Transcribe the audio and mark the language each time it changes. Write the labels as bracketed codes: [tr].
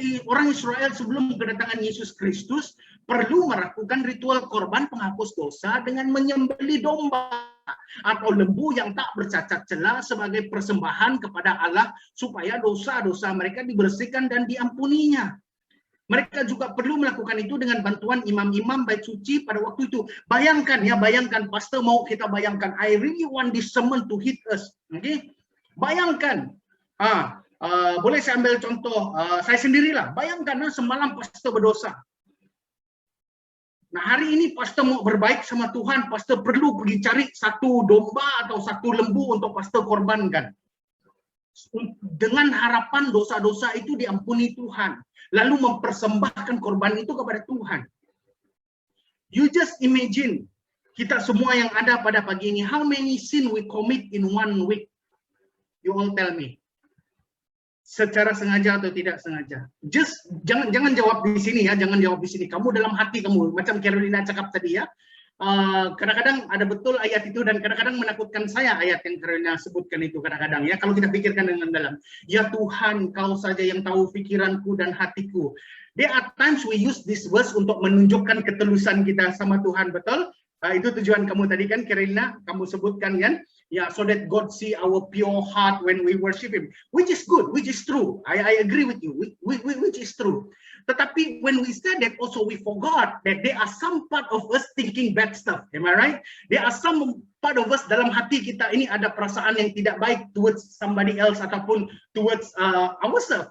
[ms] Orang Israel sebelum kedatangan Yesus Kristus perlu melakukan ritual korban penghapus dosa dengan menyembelih domba atau lembu yang tak bercacat celah sebagai persembahan kepada Allah supaya dosa-dosa mereka dibersihkan dan diampuninya. Mereka juga perlu melakukan itu dengan bantuan imam-imam bait suci pada waktu itu. Bayangkan, pastor mau kita bayangkan. [en] I really want this sermon to hit us. [ms] Bayangkan. Boleh saya ambil contoh saya sendirilah. Bayangkan semalam pastor berdosa. Nah, hari ini pastor mau berbaik sama Tuhan, pastor perlu pergi cari satu domba atau satu lembu untuk pastor korbankan. Dengan harapan dosa-dosa itu diampuni Tuhan. Lalu mempersembahkan korban itu kepada Tuhan. [en] You just imagine, [ms] kita semua yang ada pada pagi ini, [en] how many sin we commit in 1 week? You all tell me. [ms] Secara sengaja atau tidak sengaja. Just jangan jawab di sini, ya, jangan jawab di sini. Kamu dalam hati kamu, macam Carolina cakap tadi, ya. Kadang-kadang ada betul ayat itu dan kadang-kadang menakutkan saya ayat yang Carolina sebutkan itu kadang-kadang, ya, kalau kita pikirkan dengan dalam. Ya Tuhan, Kau saja yang tahu pikiranku dan hatiku. [en] There are times we use this verse [ms] untuk menunjukkan ketulusan kita sama Tuhan, betul? Itu tujuan kamu tadi kan, Carolina, kamu sebutkan kan? [en] Ya, so that God see our pure heart when we worship Him, which is good, which is true. I agree with you, which is true. Tetapi when we said that, also we forgot that there are some part of us thinking bad stuff. Am I right? There are some part of us [ms] dalam hati kita ini ada perasaan yang tidak baik [en] towards somebody else ataupun towards ourselves.